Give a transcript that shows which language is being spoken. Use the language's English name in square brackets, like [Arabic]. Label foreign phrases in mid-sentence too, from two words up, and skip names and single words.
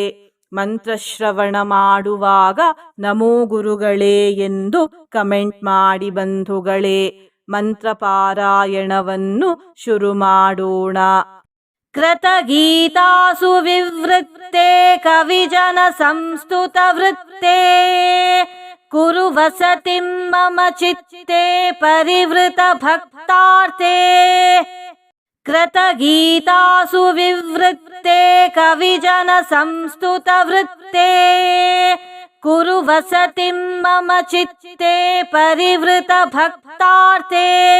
[Kannada] ಮಂತ್ರಶ್ರವಣ ಮಾಡುವಾಗ ನಮೋ ಗುರುಗಳೇ ಎಂದು ಕಮೆಂಟ್ ಮಾಡಿ ಬಂಧುಗಳೇ. ಮಂತ್ರ ಪಾರಾಯಣವನ್ನು ಶುರು ಮಾಡೋಣ. [Sanskrit] ಕೃತಗೀತಾಸು ವಿವೃತ್ತೆ ಕವಿಜನ ಸಂಸ್ತುತ ವೃತ್ತೆ ಕುರು ವಸತಿಂ ಮಮ ಚಿತ್ತೆ ಪರಿವೃತ ಭಕ್ತಾರ್ಥೇ. ಕೃತಗೀತಾಸು ವಿವೃತ್ತೆ ಕವಿಜನ ಸಂಸ್ತುತ ವೃತ್ತೆ ಕುರು ವಸತಿಂ ಮಮ ಚಿತ್ತೆ ಪರಿವೃತ ಭಕ್ತಾರ್ಥೇ.